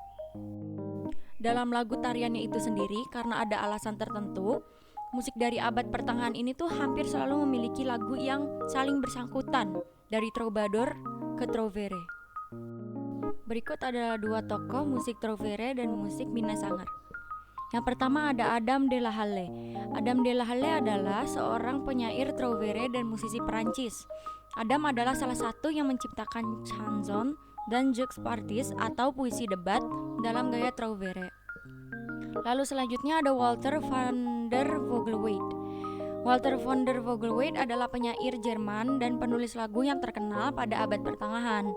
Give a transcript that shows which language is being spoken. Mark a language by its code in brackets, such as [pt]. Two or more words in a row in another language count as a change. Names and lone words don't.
[id] Dalam lagu tariannya itu sendiri, karena ada alasan tertentu, musik dari abad pertengahan ini tuh hampir selalu memiliki lagu yang saling bersangkutan dari troubadour ke trovere. Berikut adalah dua tokoh musik trovere dan musik Minnesanger. Yang pertama ada Adam de la Halle. Adam de la Halle adalah seorang penyair trovere dan musisi Perancis. Adam adalah salah satu yang menciptakan chanson dan [fr] jeux partis [id] atau puisi debat dalam gaya trovere. Lalu selanjutnya ada Walter van der Vogelweide. Walter van der Vogelweide adalah penyair Jerman dan penulis lagu yang terkenal pada abad pertengahan.